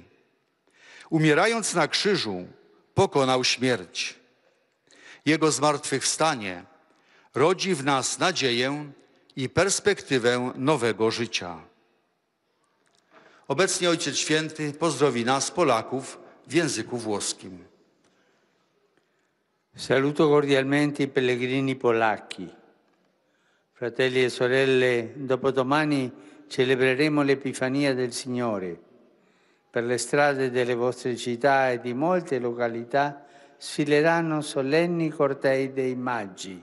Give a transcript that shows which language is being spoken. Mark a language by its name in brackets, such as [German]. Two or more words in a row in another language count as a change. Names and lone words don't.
[Polish] Umierając na krzyżu, pokonał śmierć. Jego zmartwychwstanie rodzi w nas nadzieję i perspektywę nowego życia. Obecnie Ojciec Święty pozdrowi nas, Polaków, w języku włoskim. [Italian] Saluto cordialmente i pellegrini polacchi. Fratelli e sorelle, dopodomani celebreremo l'Epifania del Signore. Per le strade delle vostre città e di molte località sfileranno solenni cortei dei Magi.